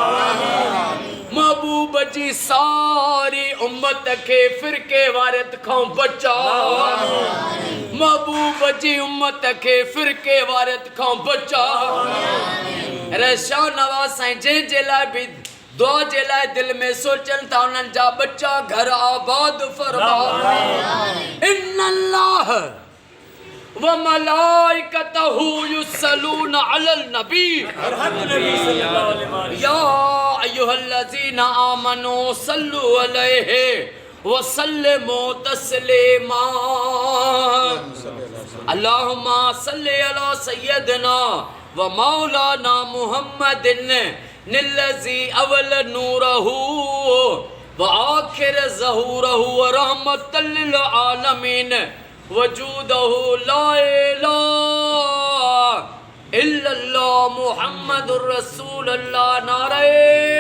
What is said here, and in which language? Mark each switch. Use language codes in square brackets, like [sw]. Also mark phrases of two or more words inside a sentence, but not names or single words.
[sd] महबूब जी सारी उम्मत के फिरके वारियत खां बचा महबूब जी उम्मत के फिरके वारियत खां बचा रईस शाह नवाज़ साईं जंहिंजे लाइ भी दुआ जे लाइ दिल में सोचनि था उन्हनि जा बच्चा घर आबाद फरमा [ar] إن الله وملائكته يصلون على النبي يا أيها الذين آمنوا صلوا عليه وسلموا تسليما اللهم صل على سيدنا ومولانا محمد الذي أول نوره وآخر ظهوره ورحمة للعالمين وجوده لا إله إلا الله محمد رسول الله नारे